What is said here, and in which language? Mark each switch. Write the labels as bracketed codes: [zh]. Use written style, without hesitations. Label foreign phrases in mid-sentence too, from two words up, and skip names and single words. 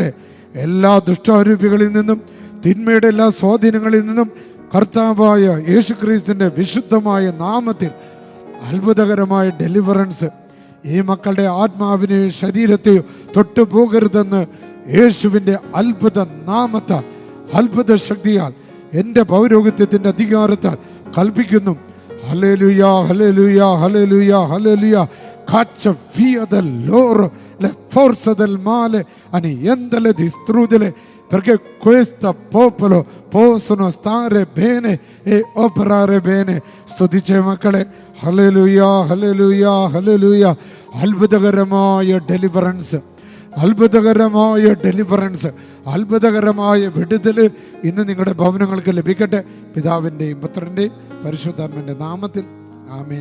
[ml] എല്ലാ ദുഷ്ടാരൂപികളിൽ നിന്നും തിന്മയുടെ എല്ലാ സ്വാധീനങ്ങളിൽ നിന്നും കർത്താവായ യേശുക്രിസ്തുവിന്റെ വിശുദ്ധമായ നാമത്തിൽ അത്ഭുതകരമായ ഡെലിവറൻസ് ഈ മക്കളുടെ ആത്മാവിനെയോ ശരീരത്തെയോ തൊട്ടു പോകരുതെന്ന് യേശുവിൻ്റെ അത്ഭുത നാമത്താൽ, അത്ഭുത ശക്തിയാൽ, എൻ്റെ പൗരോഹിത്യത്തിൻ്റെ അധികാരത്താൽ കൽപ്പിക്കുന്നു. ഹല്ലേലൂയ, ഹല്ലേലൂയ, ഹല്ലേലൂയ, ഹല്ലേലൂയ. [it] Caccia via dall'oro le forze del male annientale, distruggere, perché questo popolo possono stare bene e operare bene. [ml] സ്തുതിച്ചേ മക്കളെ. ഹല്ലേലൂയ, ഹല്ലേലൂയ, ഹല്ലേലൂയ. അത്ഭുതകരമായ ഡെലിവറൻസ്, അത്ഭുതകരമായ ഡെലിവറൻസ്, അത്ഭുതകരമായ വിടുതൽ ഇന്ന് നിങ്ങളുടെ ഭവനങ്ങൾക്ക് ലഭിക്കട്ടെ. പിതാവിൻ്റെയും പുത്രൻ്റെയും പരിശുദ്ധാത്മാവിൻ്റെ നാമത്തിൽ ആമേൻ.